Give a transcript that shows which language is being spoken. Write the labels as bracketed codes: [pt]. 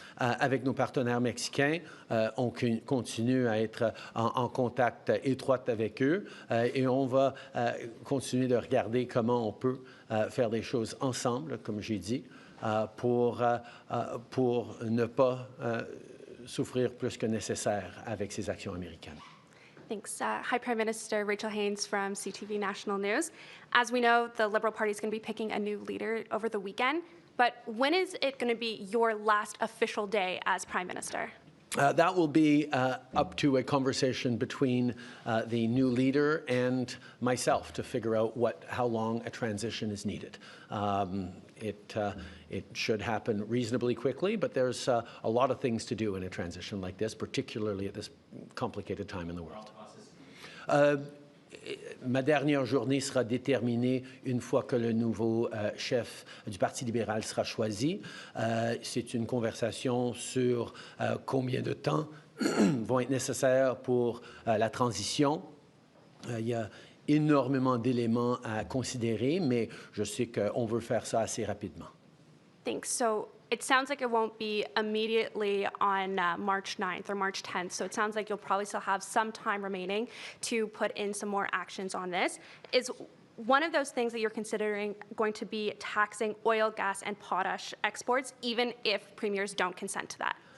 [fr] Avec nos partenaires mexicains, on continue à être en contact étroit avec eux et on va continuer de regarder comment on peut faire des choses ensemble, comme j'ai dit, pour ne pas souffrir plus que nécessaire avec ces actions américaines. [en] Thanks. Hi, Prime Minister. Rachel Haynes from CTV National News. As we know, the Liberal Party is going to be picking a new leader over the weekend. But when is it going to be your last official day as Prime Minister? That will be up to a conversation between the new leader and myself to figure out how long a transition is needed. It should happen reasonably quickly, but there's a lot of things to do in a transition like this, particularly at this complicated time in the world. [fr] Ma dernière journée sera déterminée une fois que le nouveau chef du Parti libéral sera choisi. C'est une conversation sur combien de temps vont être nécessaires pour la transition. Il y a énormément d'éléments à considérer, mais je sais qu'on veut faire ça assez rapidement. [en] Thanks. So it sounds like it won't be immediately on March 9th or March 10th. So it sounds like you'll probably still have some time remaining to put in some more actions on this. Is one of those things that you're considering going to be taxing oil, gas, and potash exports, even if premiers don't consent to that?